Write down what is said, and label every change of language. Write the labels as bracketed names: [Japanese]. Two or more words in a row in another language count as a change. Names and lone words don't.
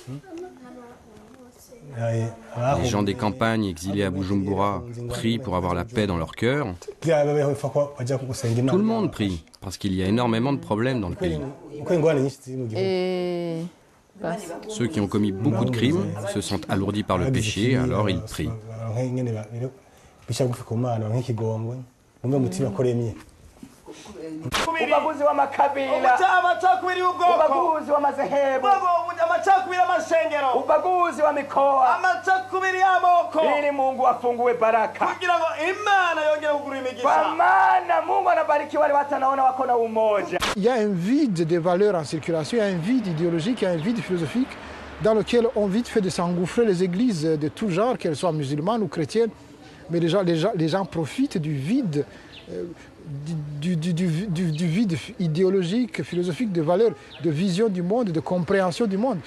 [French] Les gens des campagnes exilés à Bujumbura prient pour avoir la paix dans leur cœur. Tout le monde prie, parce qu'il y a énormément de problèmes dans le pays. Ceux qui ont commis beaucoup de crimes se sentent alourdis par le péché, alors ils prient. [Swahili] Ubaguzi wa makabila, ubaguzi wa madhehebu, [Rundi] amacakubiri y'amashengero, [Swahili] ubaguzi wa mikoa, [Rundi] amacakubiri y'amoko, [Swahili] ili Mungu afungue baraka [Rundi] kugira ngo Imana yongere kugura imigisha. [Swahili] Kwa maana Mungu anabariki wale watu wanaona wako na umoja. [French] Il y a un vide des valeurs en circulation, il y a un vide idéologique, il y a un vide philosophique dans lequel on vite fait de s'engouffrer les églises de tout genre, qu'elles soient musulmanes ou chrétiennes. Mais les gens profitent du vide. Du vide idéologique, philosophique, de valeurs, de vision du monde, de compréhension du monde.